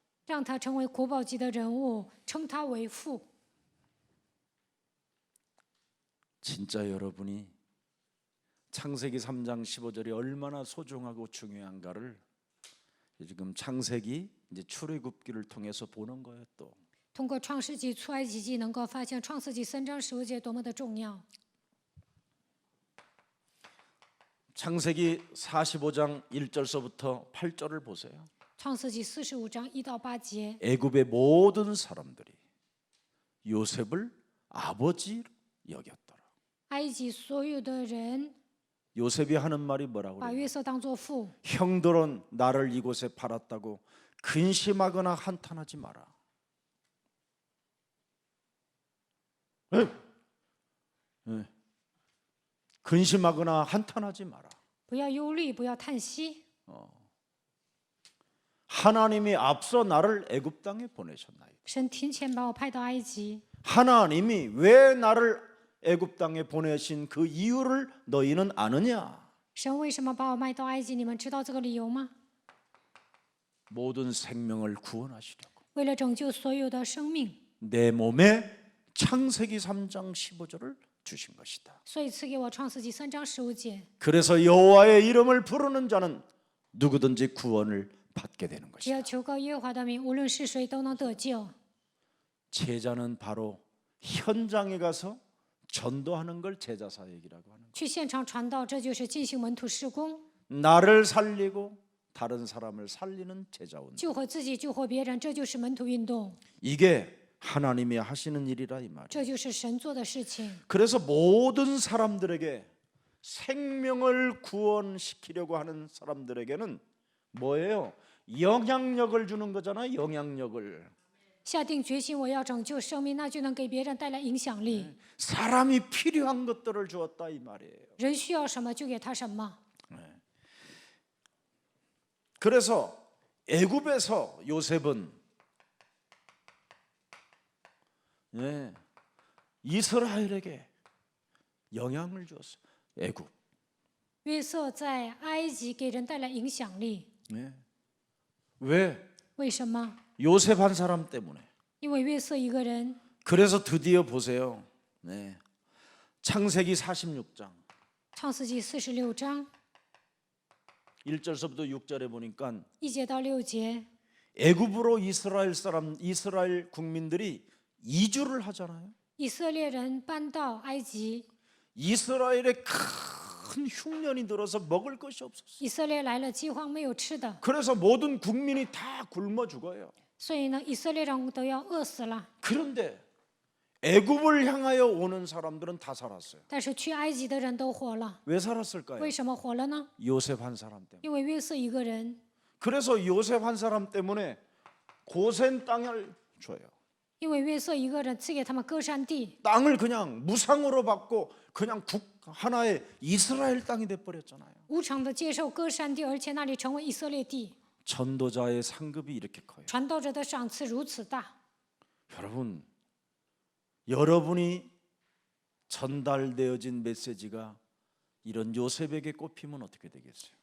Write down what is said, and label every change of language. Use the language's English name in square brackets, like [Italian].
[Chinese] 让他成为国宝级的人物，称他为父。 [Korean] 진짜 여러분이 창세기 3장 15절이 얼마나 소중하고 중요한가를 지금 창세기 이제 출애굽기를 통해서 보는 거예요. 또 [Chinese] 通过创世纪、出埃及记，能够发现创世纪3章15节多么的重要。 [Korean] 창세기 45장 1절서부터 8절을 보세요. [Chinese] 创世纪45章1到8节， [Korean] 애굽의 모든 사람들이 요셉을 아버지로 여겼더라. [Chinese] 埃及所有的人 [Korean] 요셉이 하는 말이 뭐라고 [Chinese] 把 [Korean] 그래요? [Chinese] 约瑟当作父。 [Korean] 형들은 나를 이곳에 팔았다고 근심하거나 한탄하지 마라. 근심하거나 한탄하지 마라. [Chinese] 不要忧虑，不要叹息。 [Korean] 하나님이 앞서 나를 애굽 땅에 보내셨나이다. [Chinese] 神提前把我派到埃及， [Korean] 하나님이 왜 나를 애굽 땅에 보내신 그 이유를 너희는 아느냐? [Chinese] 神为什么把我卖到埃及？你们知道这个理由吗？ [Korean] 모든 생명을 구원하시려고 [Chinese] 为了拯救所有的生命， [Korean] 내 몸에 창세기 3장 15절을 주신 것이다. [Chinese] 所以赐给我创世纪3章15节。 [Korean] 그래서 여호와의 이름을 부르는 자는 누구든지 구원을 받게 되는 [Chinese] 只 [Korean] 것이다. [Chinese] 要求告耶和华的名，无论是谁都能得救。 [Korean] 제자는 바로 현장에 가서 전도하는 걸 제자 사역이라고 하는 거예요. [Chinese] 去现场传道，这就是进行门徒事工， [Korean] 나를 살리고 다른 사람을 살리는 제자 운동. [Chinese] 救活自己，救活别人，这就是门徒运动， [Korean] 이게 하나님이 하시는 일이라 이 말이에요. [Chinese] 这就是神做的事情。 [Korean] 그래서 모든 사람들에게 생명을 구원시키려고 하는 사람들에게는 뭐예요? 영향력을 주는 거잖아요. 영향력을. [Chinese] 下定决心我要拯救生命，那就能给别人带来影响力。 [Korean] 사람이 필요한 것들을 주었다 이 말이에요. [Chinese] 人需要什么就给他什么。 [Korean] 그래서 애굽에서 요셉은 이스라엘에게 영향을 주었어요. 애굽. [Chinese] 约瑟在埃及给人带来影响力， [Korean] 왜? [Chinese] 为什么？ [Korean] 요셉 한 사람 때문에. [Chinese] 因为约瑟一个人。 [Korean] 그래서 드디어 보세요. 창세기 46장 [Chinese] 创世纪46章 [Korean] 1절서부터 6절에 보니까 [Chinese] 1节到6节， [Korean] 애굽으로 이스라엘 국민들이 이주를 하잖아요. [Chinese] 以色列人搬到埃及， [Korean] 이스라엘에 큰 흉년이 들어서 먹을 것이 없었어요. [Chinese] 以色列来了饥荒，没有吃的， [Korean] 그래서 모든 국민이 다 굶어 죽어요. [Chinese] 所以呢，以色列人都要饿死了。 [Korean] 그런데 애굽을 향하여 오는 사람들은 다 살았어요. [Chinese] 但是去埃及的人都活了， [Korean] 왜 살았을까요? [Chinese] 为什么活了呢？ [Korean] 요셉 한 사람 때문에. [Chinese] 因为约瑟一个人， [Korean] 그래서 요셉 한 사람 때문에 고센 땅을 줘요. [Chinese] 因为约瑟一个人赐给他们歌山地， [Korean] 땅을 그냥 무상으로 받고 그냥 하나의 이스라엘 땅이 돼 버렸잖아요. [Chinese] 无偿的接受歌山地，而且那里成为以色列地。 [Korean] 전도자의 상급이 이렇게 커요. [Chinese] 传道者的赏赐如此大， [Korean] 여러분이 전달되어진 메시지가 이런 요셉에게 꼽히면 어떻게 되겠어요?